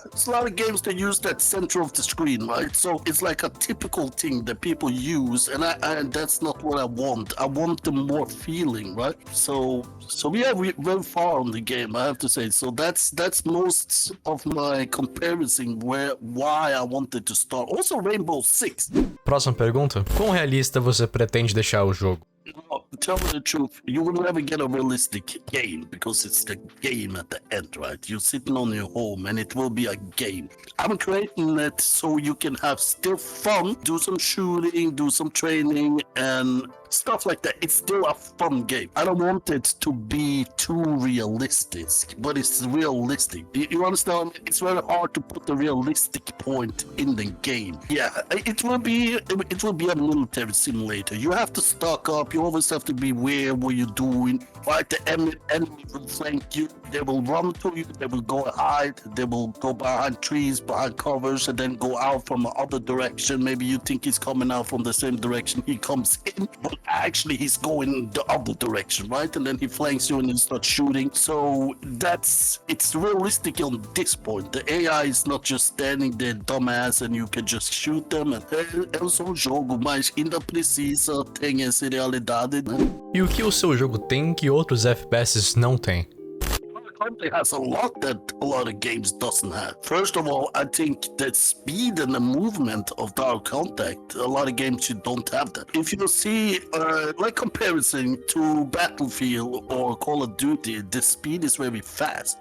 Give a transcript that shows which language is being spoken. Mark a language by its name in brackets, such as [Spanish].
[English] It's a lot of games that use that center of the screen, right? So it's like a typical thing that people use, and that's not what I want. I want the more feeling, right? So we went far on the game, I have to say. So that's most of my comparison why I wanted to start. Also Rainbow Six. [Portuguese] Próxima pergunta. Quão realista você pretende deixar o jogo? [English] No, tell me the truth, you will never get a realistic game because it's the game at the end, right? You're sitting on your home and it will be a game. I'm creating it so you can have still fun, do some shooting, do some training and stuff like that. It's still a fun game. I don't want it to be too realistic, but it's realistic. You understand? It's very hard to put the realistic point in the game. Yeah, it will be a military simulator. You have to stock up. You always have to be aware what you're doing. Right, the enemy will flank you. They will run to you. They will go hide. They will go behind trees, behind covers, and then go out from the other direction. Maybe you think he's coming out from the same direction. He comes in, but actually he's going the other direction, right? And then he flanks you and he starts shooting. So it's realistic on this point. The AI is not just standing there dumbass and you can just shoot them. [Portuguese] É só um jogo, mas ainda precisa ter essa realidade, né? E o que o seu jogo tem que outros FPS não têm? [English] Company has a lot that a lot of games doesn't have. First of all, I think the speed and the movement of Dark Contact, a lot of games you don't have that. If you see, like comparison to Battlefield or Call of Duty, the speed is very fast.